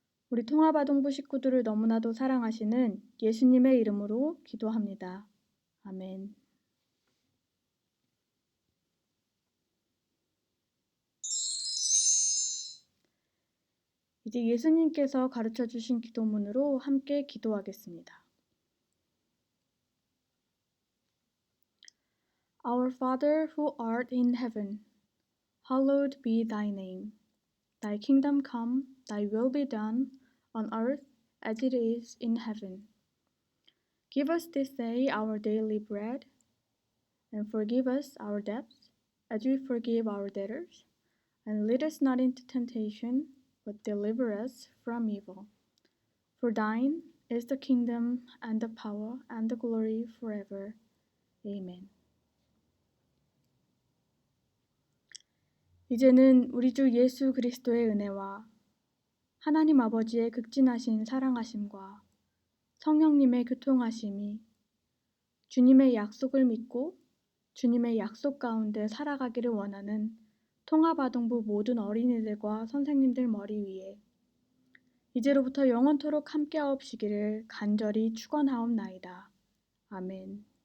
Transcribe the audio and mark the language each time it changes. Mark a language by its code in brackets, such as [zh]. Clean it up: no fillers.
[ko] 우리 통합아동부 식구들을 너무나도 사랑하시는 예수님의 이름으로 기도합니다. 아멘. 이제 예수님께서 가르쳐 주신 기도문으로 함께 기도하겠습니다. [en] Our Father who art in heaven, hallowed be thy name. Thy kingdom come, thy will be done, on earth as it is in heaven. Give us this day our daily bread, and forgive us our debts, as we forgive our debtors. And lead us not into temptation, but deliver us from evil. For thine is the kingdom, and the power, and the glory forever. Amen. [ko] 이제는 우리 주 예수 그리스도의 은혜와 하나님 아버지의 극진하신 사랑하심과 성령님의 교통하심이 주님의 약속을 믿고 주님의 약속 가운데 살아가기를 원하는 통합아동부 모든 어린이들과 선생님들 머리 위에 이제로부터 영원토록 함께하옵시기를 간절히 축원하옵나이다. 아멘.